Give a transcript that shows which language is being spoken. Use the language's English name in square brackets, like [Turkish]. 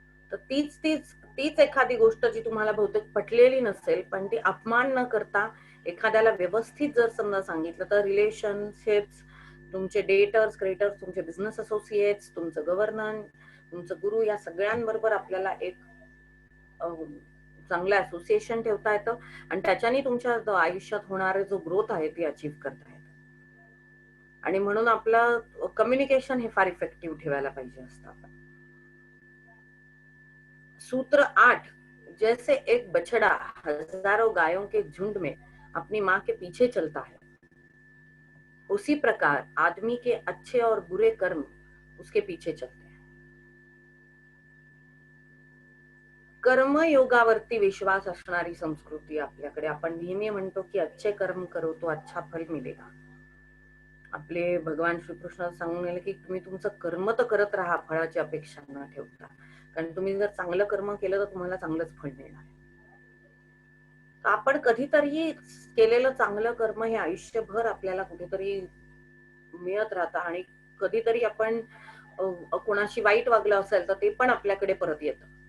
[Marathi] तर तीच तीच तीच एखादी गोष्ट जी तुम्हाला बहुतेक पटलेली नसेल, पण ती अपमान न करता एखाद्याला व्यवस्थित जर समजा सांगितलं तर रिलेशनशिप्स, तुमचे डेटर्स, क्रेडिटर्स, तुमचे बिझनेस असोसिएट्स, तुमचं गव्हर्नन्स, तुमचं गुरु, या सगळ्यांबरोबर आपल्याला एक चांगलं असोसिएशन ठेवता येतं आणि त्याच्याने तुमच्या आयुष्यात होणारे जो ग्रोथ आहे ती अचीव्ह करता येतं. आणि म्हणून आपलं कम्युनिकेशन हे फार इफेक्टिव्ह ठेवायला पाहिजे असतं. आपण सूत्र 8, [Hindi] जैसे एक बछड़ा हजारों गायों के झुंड में अपनी माँ के पीछे चलता है, उसी प्रकार आदमी के अच्छे और बुरे कर्म उसके पीछे चलते हैं. [Marathi] कर्मयोगावरती विश्वास असणारी संस्कृती आपल्याकडे. आपण नेहमी म्हणतो की [Hindi] अच्छे कर्म करो तो अच्छा फल मिलेगा. [Marathi] आपले भगवान श्रीकृष्ण सांगून गेले की तुम्ही तुमचं कर्म तर करत राहा, फळाची अपेक्षा न ठेवता. कारण तुम्ही जर चांगलं कर्म केलं तर तुम्हाला चांगलंच फळ मिळणार. आपण कधीतरी केलेलं चांगलं कर्म हे आयुष्यभर आपल्याला कुठेतरी मिळत राहतं आणि कधीतरी आपण कोणाशी वाईट वागलं असेल तर ते पण आपल्याकडे परत येतं.